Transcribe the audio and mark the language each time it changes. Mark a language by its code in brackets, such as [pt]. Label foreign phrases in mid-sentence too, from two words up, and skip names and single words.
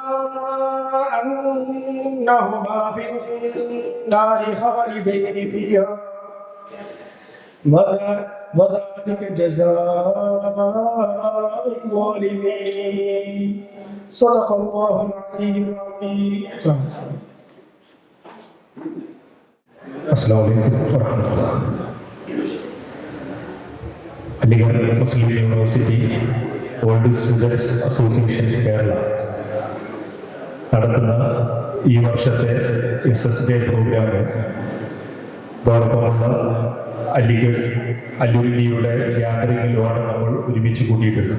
[ar] أنهما في النار خالدين فيها وذلك جزاء الظالمين صدق الله العلي العظيم. السلام عليكم ورحمة الله. [ml] അലിഗഡ് മുസ്ലിം യൂണിവേഴ്സിറ്റി ഓൾഡ് സ്റ്റുഡൻസ് അസോസിയേഷൻ കേരള നടത്തുന്ന ഈ വർഷത്തെ SSD പ്രോഗ്രാം അതോടൊപ്പമുള്ള അലിഗഡ് അലുമിനിയുടെ ഗ്യാതറിങ്ങിലുമാണ് നമ്മൾ ഒരുമിച്ച് കൂട്ടിയിട്ടുള്ളത്.